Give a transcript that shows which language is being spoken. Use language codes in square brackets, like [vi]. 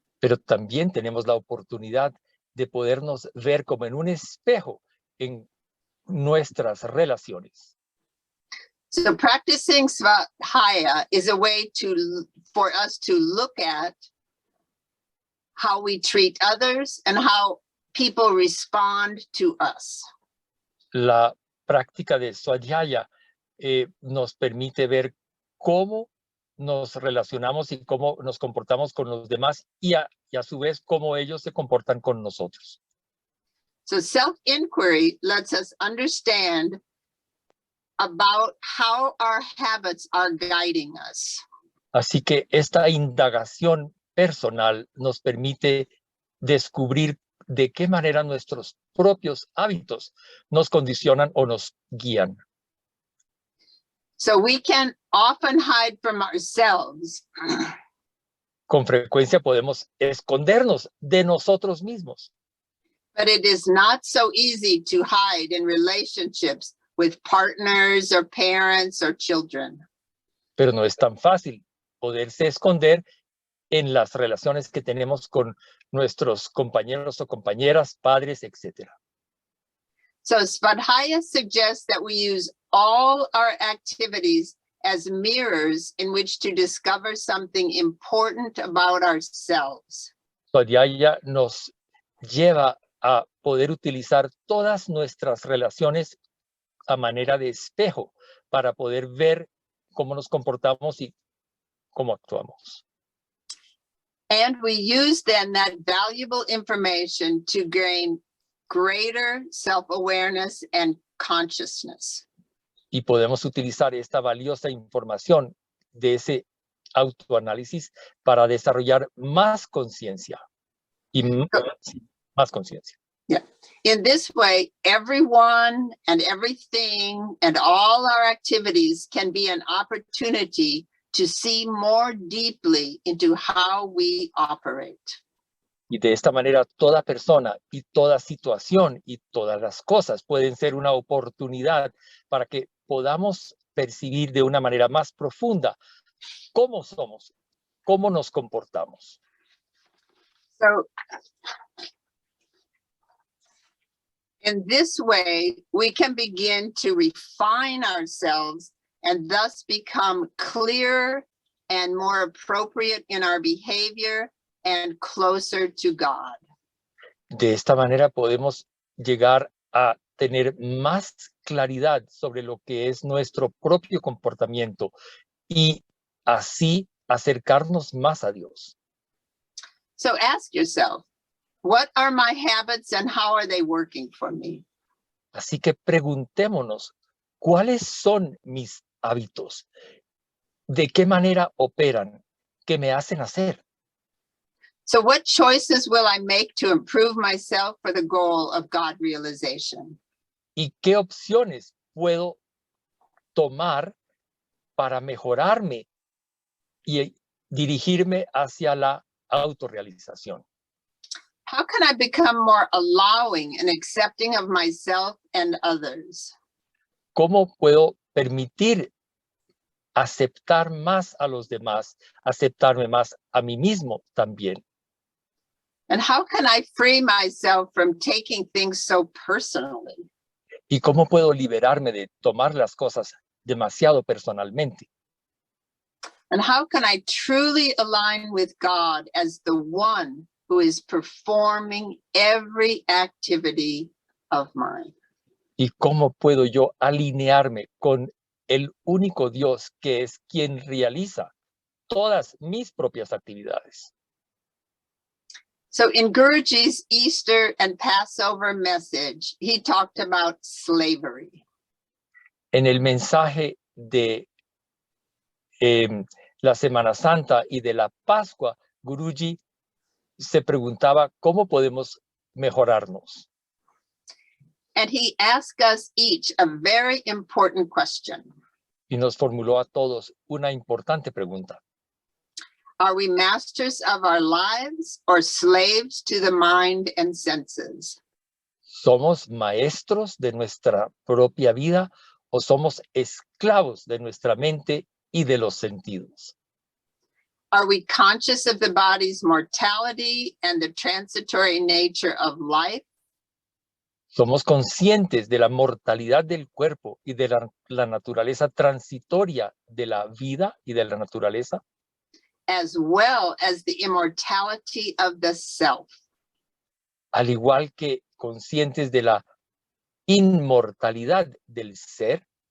[es] Pero también tenemos la oportunidad de podernos ver como en un espejo en nuestras relaciones. [en] So practicing Svadhyaya is a way for us to look at how we treat others and how people respond to us. [es] La práctica de Svadhyaya nos permite ver cómo nos relacionamos y cómo nos comportamos con los demás y a su vez cómo ellos se comportan con nosotros. [en] So self-inquiry lets us understand about how our habits are guiding us. [es] Así que esta indagación personal nos permite descubrir de qué manera nuestros propios hábitos nos condicionan o nos guían. [en] So we can often hide from ourselves. [es] Con frecuencia podemos escondernos de nosotros mismos. [en] But it is not so easy to hide in relationships with partners or parents or children. [es] Pero no es tan fácil poderse esconder en las relaciones que tenemos con nuestros compañeros o compañeras, padres, etc. [en] So Svadhyaya suggests that we use all our activities as mirrors in which to discover something important about ourselves. [es] Svadhyaya nos lleva a poder utilizar todas nuestras relaciones a manera de espejo para poder ver cómo nos comportamos y cómo actuamos. [en] And we use then that valuable information to gain greater self-awareness and consciousness. [es] Y podemos utilizar esta valiosa información de ese autoanálisis para desarrollar más conciencia y más conciencia. [en] Yeah. In this way, everyone and everything and all our activities can be an opportunity to see more deeply into how we operate. [es] Y de esta manera, toda persona y toda situación y todas las cosas pueden ser una oportunidad para que podamos percibir de una manera más profunda cómo somos, cómo nos comportamos. [en] So, in this way, we can begin to refine ourselves and thus become clearer and more appropriate in our behavior and closer to God. [es] De esta manera podemos llegar a tener más claridad sobre lo que es nuestro propio comportamiento y así acercarnos más a Dios. [en] So ask yourself, what are my habits and how are they working for me? [es] Así que preguntémonos, ¿cuáles son mis hábitos? ¿De qué manera operan? ¿Qué me hacen hacer? [en] So what choices will I make to improve myself for the goal of God realization? [es] ¿Y qué opciones puedo tomar para mejorarme y dirigirme hacia la autorrealización? [en] How can I become more allowing and accepting of myself and others? [es] ¿Cómo puedo permitir aceptar más a los demás, aceptarme más a mí mismo también? [en] And how can I free myself from taking things so personally? [es] ¿Y cómo puedo liberarme de tomar las cosas demasiado personalmente? [en] And how can I truly align with God as the one who is performing every activity of mine? [es] ¿Y cómo puedo yo alinearme con el único Dios que es quien realiza todas mis propias actividades? [en] So in Guruji's Easter and Passover message, he talked about slavery. [es] En el mensaje de la Semana Santa y de la Pascua, Guruji se preguntaba cómo podemos mejorarnos. [en] And he asked us each a very important question. [es] Y nos formuló a todos una importante pregunta. [en] Are we masters of our lives or slaves to the mind and senses? [es] ¿Somos maestros de nuestra propia vida o somos esclavos de nuestra mente y de los sentidos? [en] Are we conscious of the body's mortality and the transitory nature of life? [es] ¿Somos conscientes de la mortalidad del cuerpo y de la naturaleza transitoria de la vida y de la naturaleza? [en] As well as the immortality of the self. [es] Al igual que conscientes de la inmortalidad del ser.